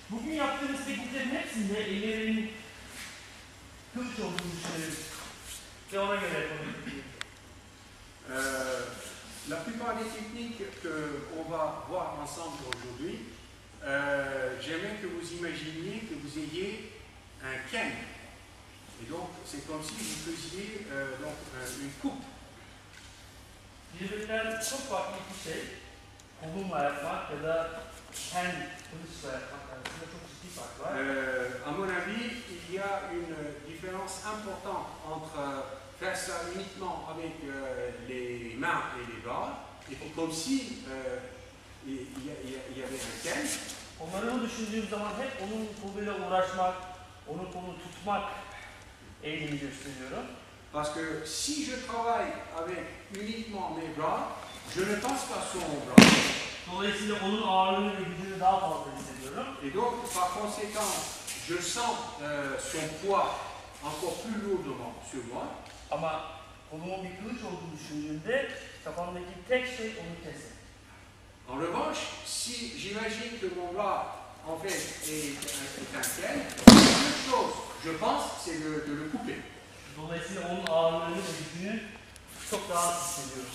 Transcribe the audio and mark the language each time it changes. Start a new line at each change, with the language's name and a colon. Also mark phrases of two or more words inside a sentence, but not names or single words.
Turkish: bugün yaptığımız tekniklerin hepsinde ellerinin kılıç olduğunu düşünüyoruz. Ve ona göre yapalım.
French: La plupart des techniques qu'on va voir ensemble aujourd'hui, j'aimerais que vous imaginiez que vous ayez un ken. Et donc, c'est comme si vous faisiez donc, une coupe.
Turkish: Birbirinden çok farklı iki şey. Kolumla yapmak ya da ken kılıçla yapmak arasında çok ciddi fark var.
French: À mon avis, il y a une différence importante entre faire ça uniquement avec les mains et les bras, et puis comme si il y avait un ken.
Turkish: Onları düşündüğüm zaman hep onun koluyla uğraşmak, onun kolunu tutmak eğilimi gösteriyorum.
French: Parce que si je travaille avec uniquement mes bras, je ne pense pas sur mon bras.
Turkish: Dolayısıyla onun ağırlığını ve gücünü daha fazla hissediyorum.
French: Et donc, par conséquent, je sens son poids encore plus lourdement sur moi.
Turkish: Ama kolumun bir kılıç olduğunu düşündüğümde kafamdaki tek şey onu kesmek.
French: En revanche, si j'imagine que mon bras, en fait, est un ken, la seule chose, je pense, c'est de le couper.
Turkish: Dolayısıyla onun ağırlığını ve gücünü çok daha az hissediyorum.